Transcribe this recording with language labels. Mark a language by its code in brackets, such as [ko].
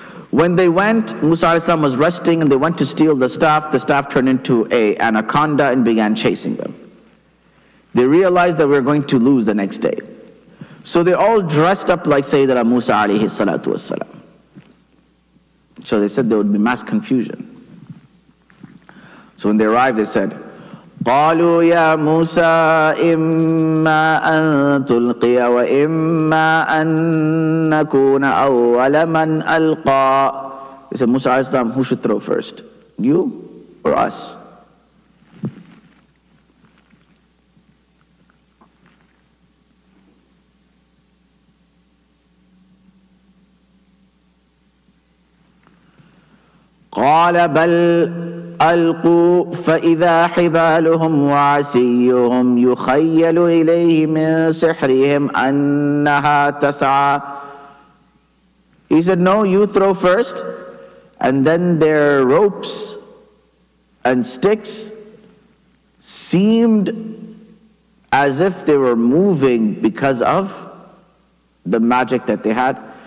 [en] When they went, Musa alayhi salam was resting, and they went to steal the staff turned into an anaconda and began chasing them. They realized that we're going to lose the next day. So they all dressed up like Sayyidina Musa alayhi salatu wassalam. So they said there would be mass confusion. So when they arrived, they said, [ar] قالوا يا موسى إما أن تلقي وإما أن نكون أول من ألقى. [en] They said, Musa alayhi salam, who should throw first? You or us? [ar] قال بل ألقوا فإذا حبالهم وعصيهم يخيل إليه من سحرهم أنها تسعى. [en] He said, no, you throw first. And then their ropes and sticks seemed as if they were moving because of the magic that they had.